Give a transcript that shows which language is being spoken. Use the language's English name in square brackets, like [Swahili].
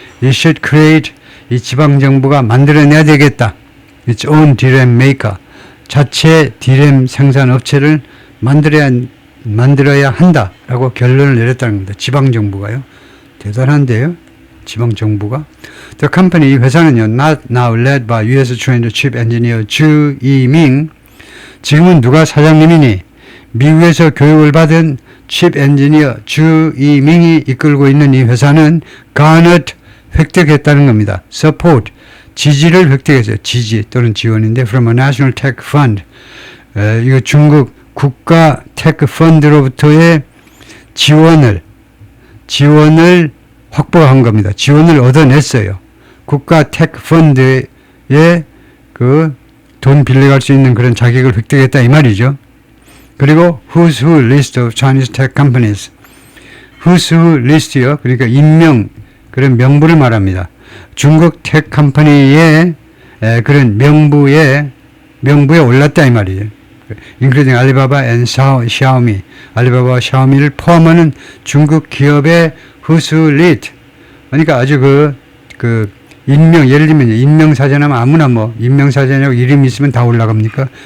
[English] It should create, [Korean] 이 지방정부가 만들어내야 되겠다. [English] its own DRAM maker. [Korean] 자체 DRAM 생산 업체를 만들어야 한다라고 결론을 내렸다는 겁니다. 지방정부가요. 대단한데요. 지방정부가. [English] The company, [Korean] 이 회사는요. [English] not now led by US trained chip engineer Zhu Yiming. [Korean] 지금은 누가 사장님이니? 미국에서 교육을 받은 칩 엔지니어 주 이밍이 이끌고 있는 이 회사는 garnered, 획득했다는 겁니다. support, 지지를 획득했어요. 지지 또는 지원인데 [English] from a national tech fund. [Korean] 이거 중국 국가 테크 펀드로부터의 지원을 확보한 겁니다. 지원을 얻어냈어요. 국가 테크 펀드에 그 돈 빌려갈 수 있는 그런 자격을 획득했다 이 말이죠. [English] 그리고 Who's Who List of Chinese Tech Companies. Who's Who List요. [Korean] 그러니까 그런 명부를 말합니다. 중국 테크 컴퍼니의 그런 명부에 올랐다 이 말이에요. [English] including Alibaba and Xiaomi. [Korean] 알리바바와 샤오미를 포함하는 중국 기업의 Who's Who List. 그러니까 아주 예를 들면 인명사전하면 아무나 인명사전이라고 이름이 있으면 다 올라갑니까?